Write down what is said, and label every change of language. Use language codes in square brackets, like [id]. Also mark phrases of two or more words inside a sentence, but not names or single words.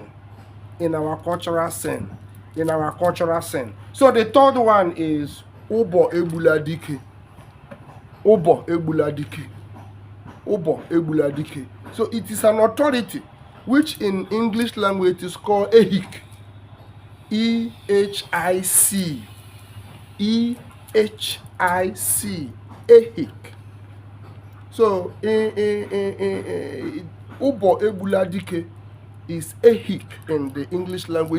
[en] In our cultural sin. In our cultural sin. So the third one is Obo Ebula Dike. Obo Ebula Dike. Obo Ebula Dike. So it is an authority which in English language is called Ehik. E-H-I-C. E-H-I-C. Ehik. So Obo Ebula Dike is Ehik in the English language.